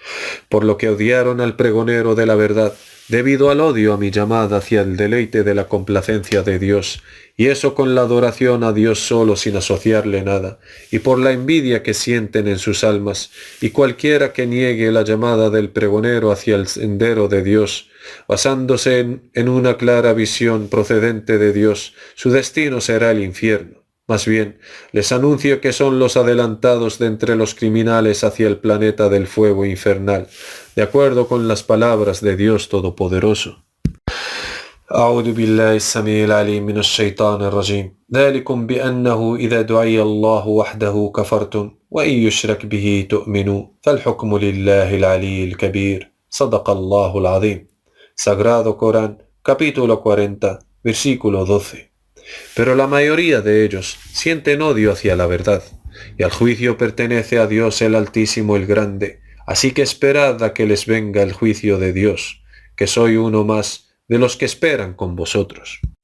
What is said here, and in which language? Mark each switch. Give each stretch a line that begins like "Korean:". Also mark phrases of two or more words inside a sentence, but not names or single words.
Spanish: por lo que odiaron al pregonero de la verdad, debido al odio a mi llamada hacia el deleite de la complacencia de Dios, y eso con la adoración a Dios solo sin asociarle nada, y por la envidia que sienten en sus almas, y cualquiera que niegue la llamada del pregonero hacia el sendero de Dios, basándose en una clara visión procedente de Dios, su destino será el infierno. Más bien, les anuncio que son los adelantados de entre los criminales hacia el planeta del fuego infernal, de acuerdo con las palabras de Dios Todopoderoso.
Arabic: أعوذ بالله السميع العليم من الشيطان الرجيم ذلكم بأنه إذا دعي الله وحده كفرتم وإن يشرك به تؤمنوا فالحكم لله العلي الكبير صدق الله العظيم.
Spanish: Sagrado Corán, capítulo 40, versículo 12. Pero la mayoría de ellos sienten odio hacia la verdad, y al juicio pertenece a Dios el Altísimo, el Grande. Así que esperad a que les venga el juicio de Dios, que soy uno más de los que esperan con vosotros.